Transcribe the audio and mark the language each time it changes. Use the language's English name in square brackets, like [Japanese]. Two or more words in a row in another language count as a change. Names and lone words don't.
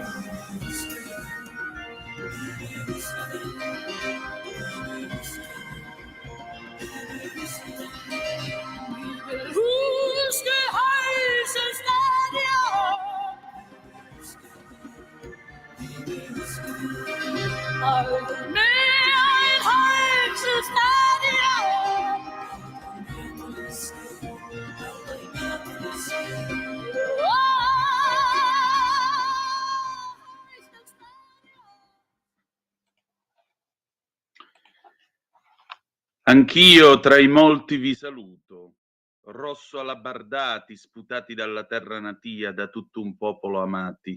[Danish] Vi vil huske Højsens stadion. Aldrig mere en Højsens stadion. [Italian] Anch'io tra i molti vi saluto, rosso alabardati, sputati dalla terra natia, da tutto un popolo amati.